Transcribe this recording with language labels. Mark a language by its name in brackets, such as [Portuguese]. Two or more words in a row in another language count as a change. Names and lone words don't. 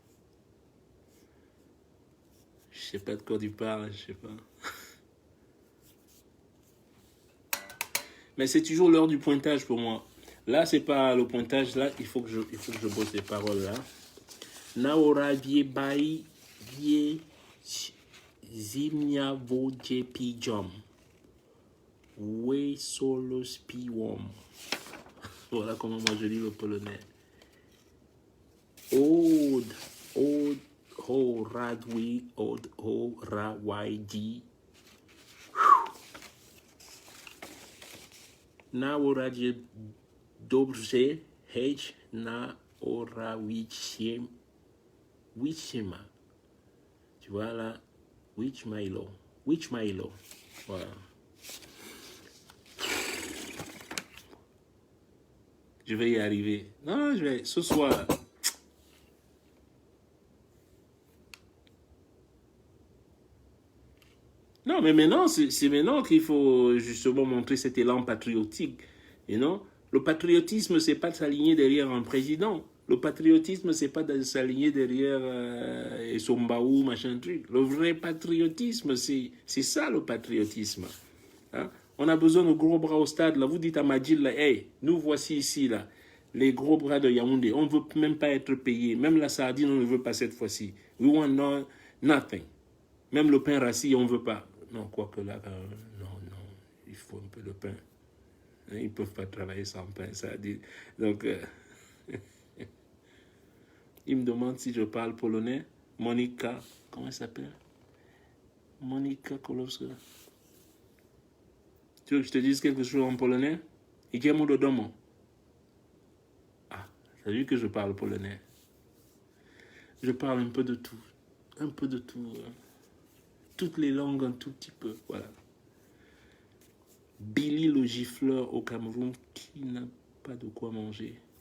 [French] Je sais pas de quoi tu parles, je sais pas. Mais c'est toujours l'heure du pointage pour moi. Là, c'est pas le pointage, là, il faut que je bosse les paroles, là. Naora bai vie zimnia voje pijom. We solo spiwom. Voilà comment moi je lis le polonais. Od ho radwi od ho rawaidi. Na oradzie dobrze hej na orawiciem wichima. Tu vois là, Witch Milo. Voilà. Je vais y arriver. Non, je vais. Ce soir. Non, mais maintenant, c'est maintenant qu'il faut justement montrer cet élan patriotique. [English] You know? [French] Le patriotisme, c'est pas de s'aligner derrière un président. Le patriotisme, c'est pas de s'aligner derrière Sombaou, machin truc. Le vrai patriotisme, c'est ça le patriotisme. Hein? On a besoin de gros bras au stade. Là, vous dites à Madjil, là, hey, nous voici ici, là, les gros bras de Yaoundé. On ne veut même pas être payé. Même la sardine, on ne veut pas cette fois-ci. [English] We want nothing. [French] Même le pain rassis, on ne veut pas. Non, quoique là, non, il faut un peu de pain. Ils ne peuvent pas travailler sans pain, ça dit. Donc, il me demande si je parle polonais. Monika, comment elle s'appelle? Monika Kolowska. Tu veux que je te dise quelque chose en polonais? [Polish] Idziemy do domu. [French] Ah, t'as vu que je parle polonais? Je parle un peu de tout. Un peu de tout. Hein. Toutes les langues un tout petit peu. Voilà. Billy le gifleur au Cameroun qui n'a pas de quoi manger.